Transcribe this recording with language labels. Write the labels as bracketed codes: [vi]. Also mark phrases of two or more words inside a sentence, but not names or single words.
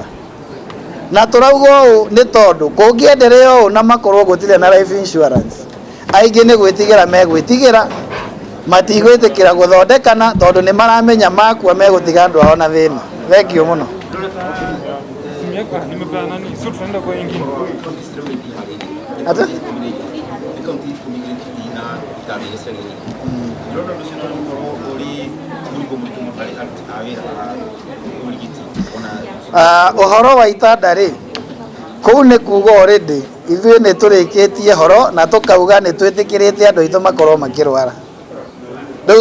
[ki] Na tũrauga ũũ nĩ tondũ kũngĩenderea ũũ na makorwo gũtirĩ na [en] life insurance, [ki] aingĩ nĩ gwĩtigĩra megwĩtigĩra, matigwĩtĩkĩra gũthondekana tondũ nĩ maramenya makua megũtiga andũ ao na thĩna. [en] Thank you mũno. [sw] nimepeana nani? Sio tunaenda kwa wengine. [ki] Ata? Uhoro wa itanda ri kuu nĩ kuga already ithuĩ nĩ tũrĩkĩtie horo na tũkauga nĩ twĩtĩkĩrĩte andũ aitũ makorwo makĩrwara rĩu